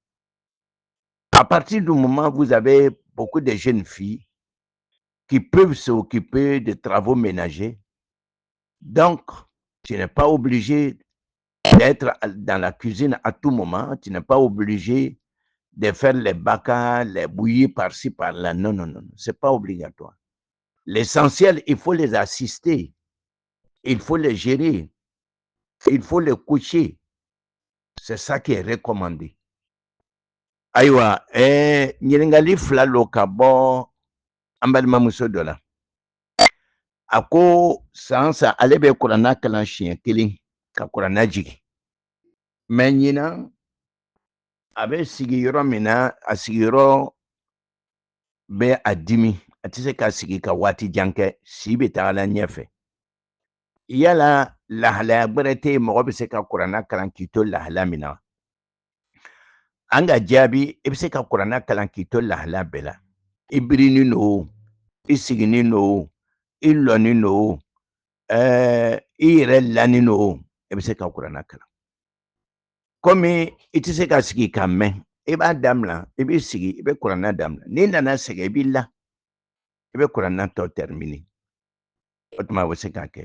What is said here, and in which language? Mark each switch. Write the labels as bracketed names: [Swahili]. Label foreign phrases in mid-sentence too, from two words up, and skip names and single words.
[French] À partir du moment où vous avez beaucoup de jeunes filles qui peuvent s'occuper de travaux ménagers, donc tu n'es pas obligé d'être dans la cuisine à tout moment, tu n'es pas obligé de faire les bacas, les bouillies par-ci, par-là. Non, non, non, ce n'est pas obligatoire. L'essentiel, il faut les assister, il faut les gérer, il faut les coucher. C'est ça qui est recommandé. [Bambara] Aïwa, ɲininkali fila lo ka bɔ an balimamuso dɔ la. A ko san san ale bɛ kuranna kalan siɲɛ kelen ka kuranna jigin. Mɛ ɲinan a bɛ sigi yɔrɔ min na a sigiyɔrɔ bɛ a dimi a tɛ se ka sigi ka waati jan kɛ si bɛ tagala ɲɛfɛ. Yala lahalaya gbɛrɛ tɛ yen mɔgɔ bɛ se ka kuranna kalan k'i to lahala min na. An ka jaabi i bɛ se ka kuranna kalan k'i to lahala bɛɛ la. I birinin no, i siginin no, i lɔnin no, i yɛrɛ lanin no, i bɛ se ka kuranna kalan. Komi i tɛ se ka sigi ka mɛn, i b'a daminɛ, i bɛ sigi, i bɛ kuranna daminɛ. N'i nana sɛgɛn, i b'i la, i bɛ kuranna tɔ terminer. O tuma, o bɛ se ka kɛ.